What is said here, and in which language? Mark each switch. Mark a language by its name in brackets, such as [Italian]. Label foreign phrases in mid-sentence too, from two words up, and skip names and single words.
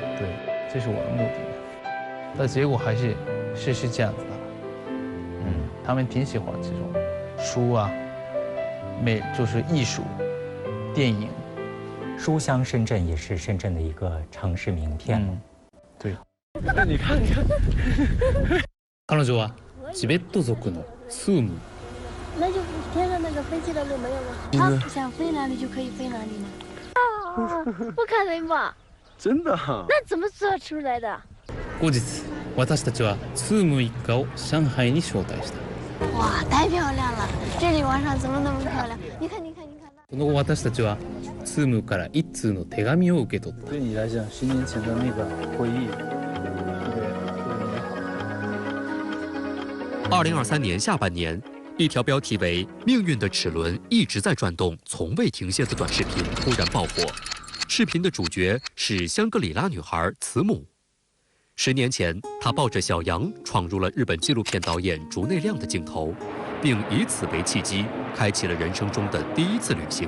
[Chinese] 对，这是我的目的。但结果还是这样子的。他们挺喜欢这种书啊，就是艺术、电影。书香深圳也是深圳的一个城市名片。对。那你看， [Japanese] 彼女はチベット族のスーム。 [Chinese] 那就天上那个飞机的路没有吗？他想飞哪里就可以飞哪里吗？不可能吧？真的？那怎么做出来的？ [Japanese] 後日、私たちはスーム一家を上海に招待した。 [Chinese] 哇，太漂亮了！这里晚上怎么那么漂亮？你看。 [Japanese] その後私たちはスームから一通の手紙を受け取った。 [Chinese] 对你来讲，10年前的那个回忆，特别美好。 2023年下半年，一条标题为“命运的齿轮一直在转动，从未停歇”的短视频突然爆火。视频的主角是香格里拉女孩慈母。10年前，她抱着小羊闯入了日本纪录片导演竹内亮的镜头，并以此为契机，开启了人生中的第一次旅行。